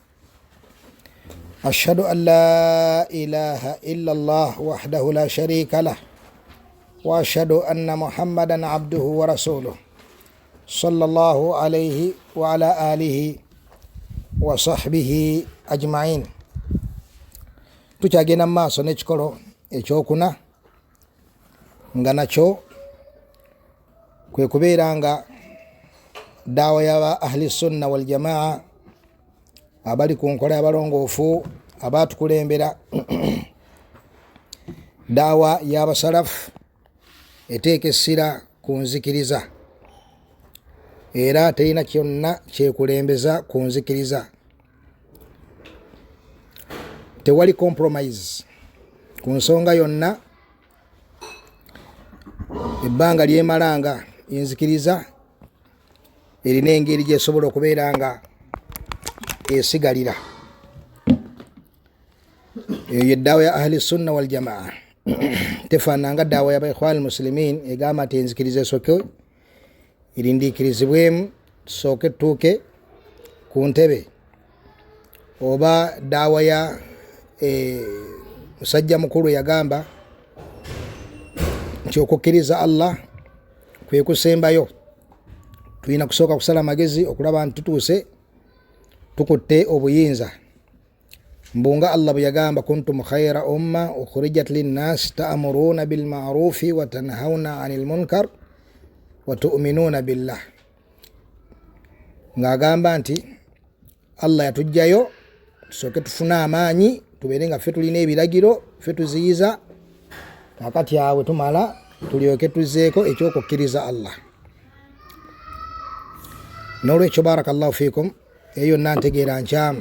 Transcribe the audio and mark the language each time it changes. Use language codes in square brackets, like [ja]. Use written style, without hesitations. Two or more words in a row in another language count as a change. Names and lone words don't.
[ar] أشهد أن لا إله إلا الله وحده لا شريك له وأشهد أن محمدا عبده ورسوله صلى الله عليه وعلى آله وصحبه أجمعين. [lg] Tukyagenda mu maaso n'ekikolo ekyokuna nga nakyo kwe kubeera nga daawa y'aba [ar] أهل السنة والجماعة [lg] abali ku nkola y'abalongoofu abaatukulembera daawa y'abasalafu eteeka essira ku nzikiriza era terina kyonna kyekulembeza ku nzikiriza. Tewali compromise ku nsonga yonna. Ebbanga lyemalanga enzikiriza erina engeri gyesobola okubeera nga esigalira. Eyo yeddaawa ya [ar] أهل السنة والجماعة. [lg] Tefaananga ddaawa y'aba muslimin egamba nti enzikiriza esooke irindiikirizibwemu tusooke tutuuke ku ntebe, oba daawa ya musajja mukulu yagamba nti okukkiriza Allah kwe kusembayo. Tulina kusooka kusala magezi okulaba nti tutuuse tukutte obuyinza. Mbunga Allah bwe yagamba [ar] كنتم خير أمة أخرجت للناس تأمرون بالمعروف وتنهون عن المنكر وتؤمنون بالله. [lg] Ng'agamba nti Allah yatujjayo tusooke tufuna amaanyi tubeere nga ffe tulina ebiragiro ffe tuziyiza kakati awe tumala tulyoke tuzzeeko ekyokukkiriza Allah. N'olwekyo [ar] بارك الله فيكم, [lg] eyo yonna ntegeera nkyamu.